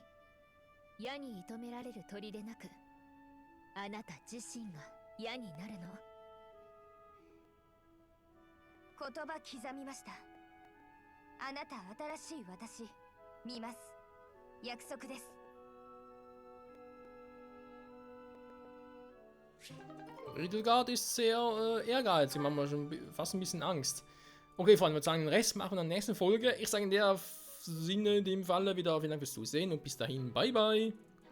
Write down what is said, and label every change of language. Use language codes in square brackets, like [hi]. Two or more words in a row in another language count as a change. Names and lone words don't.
[ja] 矢に射止められる鳥でなく、あなた自身が矢になるの。言葉刻みました。あなた新しい私、見ます。約束です。 [de] Edelgard ist sehr ehrgeizig, manchmal schon fast ein bisschen Angst. Okay, Freunde, ich würde sagen, den Rest machen wir in der nächsten Folge. Ich sage in der Sinne, in dem Falle wieder vielen Dank fürs Zusehen und bis dahin, bye bye.